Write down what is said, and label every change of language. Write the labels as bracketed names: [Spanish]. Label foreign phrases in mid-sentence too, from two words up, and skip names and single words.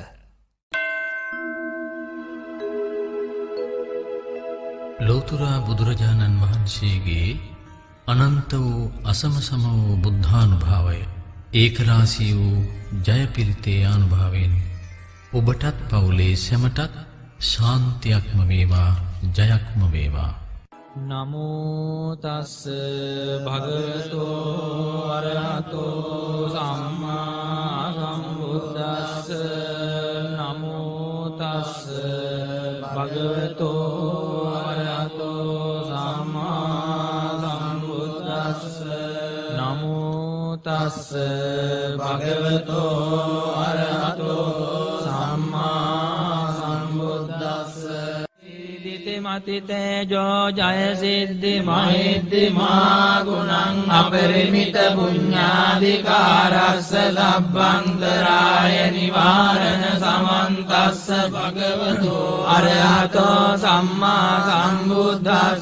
[Sinhala] ලෝතුරා බුදුරජාණන් වහන්සේගේ අනන්ත වූ අසමසම වූ බුද්ධානුභාවය ඒකරාශී වූ ජයපිරිතේ ආනුභාවයෙන් ඔබටත් පවුලේ සැමටත් ශාන්තියක්ම වේවා ජයක්ම වේවා. [Pali] නමෝ තස් භගවතෝ අරහතෝ සම්මා සම්බුද්දස්ස. නමෝ තස් භගවතෝ අරහතෝ සම්මා සම්බුද්දස්ස. නමෝ තස් භගවතෝ අරහතෝ සම්මා සම්බුද්දස්ස. මතිතේජෝ ජය සිද්ධි මහිද්දිමා ගුණං අපරිමිත පුඤ්ඤාධිකාරස්ස ලබ්බන්තරාය නිවාරණ සමන්තස්ස භගවතෝ අරහතෝ සම්මා සම්බුද්දස්ස.